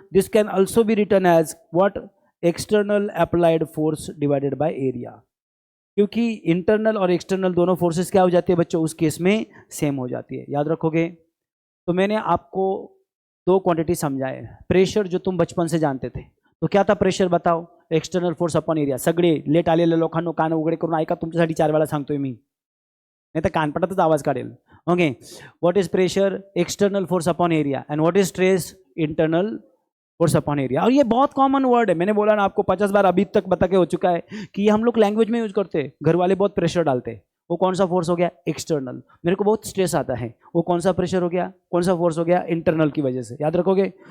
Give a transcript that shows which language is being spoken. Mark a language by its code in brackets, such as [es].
[en] This can also be written as what? External applied force divided by area. [hi] क्योंकि internal और external दोनों forces क्या हो जाती है बच्चों? उस केस में सेम हो जाती है। याद रखोगे? तो मैंने आपको दो क्वांटिटी समझाए। प्रेशर जो तुम बचपन से जानते थे, तो क्या था प्रेशर? बताओ। [en] External force upon area. [mr] सगळे लेट आलेल्या लोकांनो कान उघडे करून ऐका, तुमच्यासाठी 4 वेळा सांगतोय मी, नाही तर कानपटातच आवाज काढेल। [en] Okay, what is pressure? External force upon area. And what is stress? Internal force upon area. [hi] और ये बहुत कॉमन वर्ड है, मैंने बोला ना आपको 50 बार अभी तक बता के हो चुका है कि ये हम लोग लैंग्वेज में यूज करते हैं। घर वाले बहुत प्रेशर डालते हैं, वो कौन सा फोर्स हो गया? एक्सटर्नल। मेरे को बहुत स्ट्रेस आता है, वो कौन सा प्रेशर हो गया? कौन सा फोर्स हो गया? इंटरनल की वजह से। याद रखोगे?